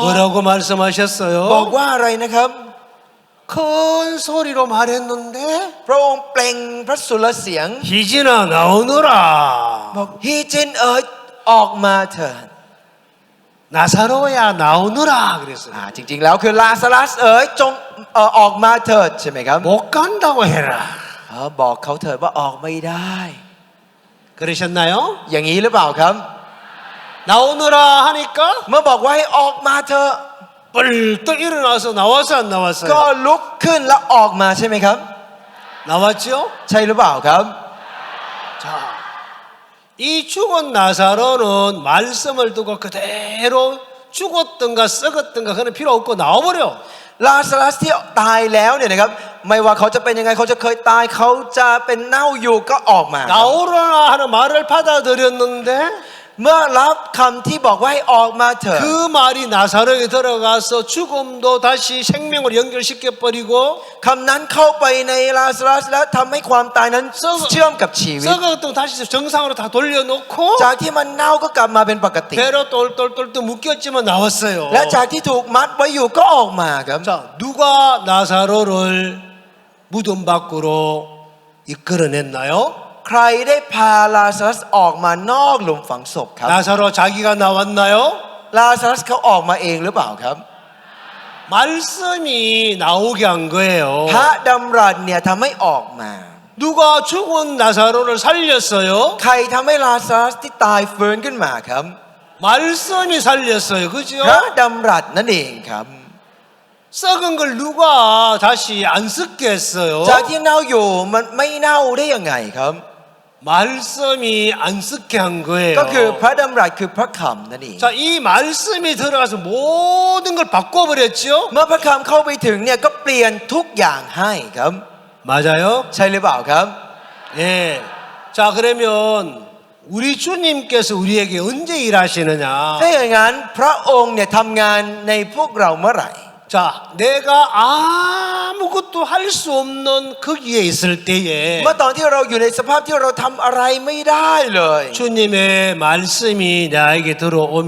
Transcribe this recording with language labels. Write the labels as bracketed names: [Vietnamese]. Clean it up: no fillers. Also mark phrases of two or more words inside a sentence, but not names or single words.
[Korean] 뭐라고 [Thai] บอก [Korean] 말씀하셨어요? [Thai] ว่าอะไรนะครับ [Korean] 큰 소리로 말했는데 [Thai] พระองค์เปล่งพระสุรเสียง [Korean] 희진아 나오너라. [Thai] บอกฮีจินเอ๋ยออกมาเถิด [Korean] 나사로야 나오너라 그랬어요. [Thai] จริงๆแล้วคือลาซารัสเอ๋ยจงออกมาเถิดใช่ไหมครับ [Korean] 못 간다고 해라. [Thai] บอกเขาเถิดว่าออกไม่ได้ [Korean] 그러셨나요? [Thai] อย่างนี้หรือเปล่าครับ [Korean] 나오너라 하니까 [Thai] เมื่อบอกว่าให้ออกมาเถอะ [Korean] 벌떡 일어나서 나와서 안 [Thai] ก็ [Korean] 나왔어요? [Thai] ลุกขึ้นแล้วออกมาใช่ไหมครับ [Korean] 나왔죠? [Thai] ใช่หรือเปล่าครับ [Korean] 자, 이 죽은 나사로는 말씀을 두고 그대로 죽었던가 썩었던가 그런 필요 없고 나와버려. [Thai] ลาซารัสที่ตายแล้วเนี่ยนะครับไม่ว่าเขาจะเป็นยังไงเขาจะเคยตายเขาจะเป็นเน่าอยู่ก็ออกมา [Korean] 나오너라 하는 말을 받아들였는데 [Thai] เมื่อรับคำที่บอกว่าให้ออกมาเถอะ [Korean] 그 말이 나사로에 들어가서 죽음도 다시 생명으로 연결시켜 버리고 [Thai] คำนั้นเข้าไปในลาซารัสแล้วทำให้ความตายนั้นเชื่อมกับชีวิต [Korean] 썩었던 다시 정상으로 다 돌려놓고 [Thai] จากที่มันเน่าก็กลับมาเป็นปกติ [Korean] 배로 똘똘똘똘 묶였지만 나왔어요. [Thai] และจากที่ถูกมัดไว้อยู่ก็ออกมาครับ [Korean] 자, 누가 나사로를 무덤 밖으로 이끌어냈나요? [Thai] ใครได้พาลาซารัสออกมานอกหลุมฝังศพครับ [Korean] 나사로 자기가 나왔나요? [Thai] ลาซารัสเขาออกมาเองหรือเปล่าครับ [Korean] 말씀이 나오게 한 거예요. [Thai] พระดำรัสเนี่ยทำให้ออกมา [Korean] 누가 죽은 나사로를 살렸어요? [Thai] ใครทำให้ลาซารัสที่ตายฟื้นขึ้นมาครับ [Korean] 말씀이 살렸어요. 그죠? [Thai] พระดำรัสนั่นเองครับ [Korean] 썩은 걸 누가 다시 안 썩게 했어요? [Thai] จากที่เน่าอยู่มันไม่เน่าได้ยังไงครับ [Korean] 말씀이 안 썩게 한 거예요. [Thai] ก็คือพระดำรัสคือพระคำนั่นเอง [Korean] 자, 이 말씀이 들어가서 모든 걸 바꿔버렸죠? [Thai] เมื่อพระคำเข้าไปถึงเนี่ยก็เปลี่ยนทุกอย่างให้ครับ [Korean] 맞아요? [Thai] ใช่หรือเปล่าครับ [Korean] 예. 자, 그러면 우리 주님께서 우리에게 언제 일하시느냐? [Thai] ถ้าอย่างนั้นพระองค์เนี่ยทำงานในพวกเราเมื่อไหร่ [Korean] 자, 내가 아무것도 할 수 없는 거기에 있을 때에 [Thai] เมื่อตอนที่เราอยู่ในสภาพที่เราทำอะไรไม่ได้เลย [Korean] 주님의 말씀이 나에게 들어오면